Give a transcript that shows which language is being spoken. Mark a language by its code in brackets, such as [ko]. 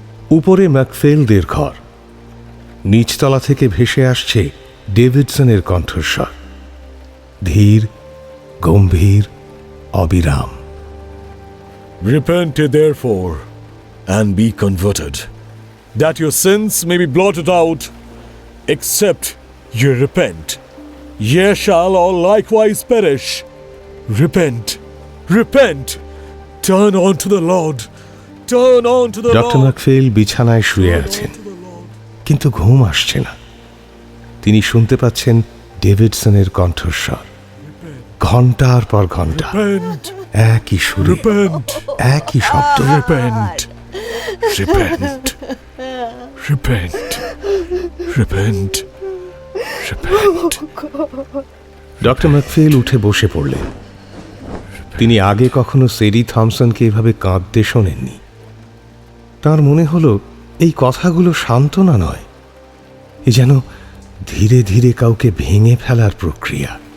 [bn] উপরে ম্যাকফেলদের ঘর। নিচতলা থেকে ভেসে আসছে ডেভিডসনের কণ্ঠস্বর, ধীর, গম্ভীর, অবিরাম। [en] Repent therefore and be converted, that your sins may be blotted out, except ye repent. Ye shall all likewise perish. Repent, repent, turn unto the Lord, turn unto the [bn] doctor [en] Lord. [bn] ম্যাকফেল বিছানায় শুয়ে আছেন, কিন্তু ঘুম আসছে না। তিনি শুনতে পাচ্ছেন ডেভিডসনের কণ্ঠস্বর, ঘন্টার পর ঘন্টা, [en] Repent, [bn] একই সুরে, [en] repent, [bn] একই শব্দ। [en] repent, repent, repent, repent, repent. [bn] Doctor ম্যাকফেল উঠে বসে পড়লেন। তিনি আগে কখনো সেরি থমসনকে এভাবে কাঁদতে শোনেননি। তার মনে হলো এই কথাগুলো সান্ত্বনা নয়, এ যেন ধীরে ধীরে কাউকে ভেঙে ফেলার প্রক্রিয়া।